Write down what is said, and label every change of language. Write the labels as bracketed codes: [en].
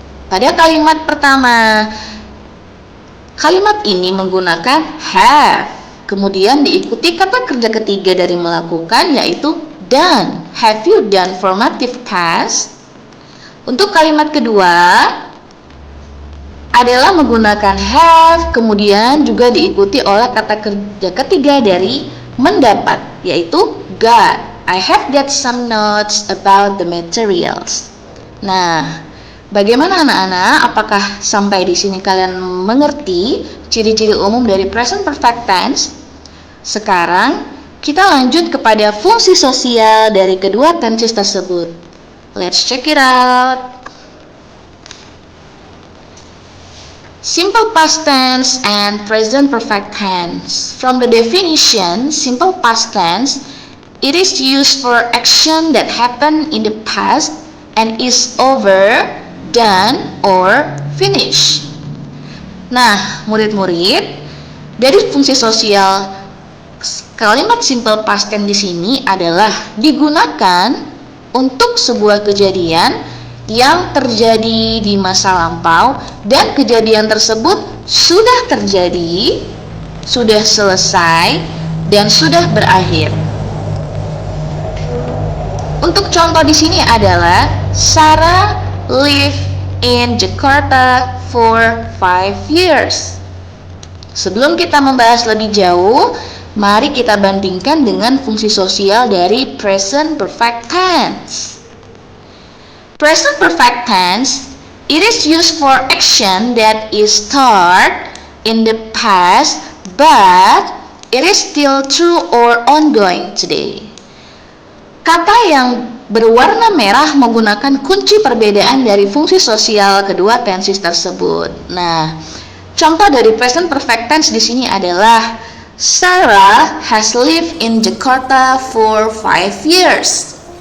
[id] Pada kalimat pertama, kalimat ini menggunakan have, kemudian diikuti kata kerja ketiga dari melakukan, yaitu done. [en] Have you done formative task? [id] Untuk kalimat kedua adalah menggunakan have, kemudian juga diikuti oleh kata kerja ketiga dari mendapat, yaitu got. [en] I have got some notes about the materials. [id] Nah, bagaimana anak-anak? Apakah sampai di sini kalian mengerti ciri-ciri umum dari present perfect tense? Sekarang kita lanjut kepada fungsi sosial dari kedua tenses tersebut. [en] Let's check it out. Simple past tense and present perfect tense. From the definition, simple past tense, it is used for action that happened in the past and is over, done, or finished. [id] Nah, murid-murid, dari fungsi sosial kalimat simple past tense di sini adalah digunakan untuk sebuah kejadian yang terjadi di masa lampau dan kejadian tersebut sudah terjadi, sudah selesai, dan sudah berakhir. Untuk contoh di sini adalah [en] Sarah lived in Jakarta for 5 years. [id] Sebelum kita membahas lebih jauh, mari kita bandingkan dengan fungsi sosial dari present perfect tense. [en] Present perfect tense, it is used for action that is start in the past, but it is still true or ongoing today. [id] Kata yang berwarna merah menggunakan kunci perbedaan dari fungsi sosial kedua tenses tersebut. Nah, contoh dari present perfect tense di sini adalah [en] Sarah has lived in Jakarta for 5 years.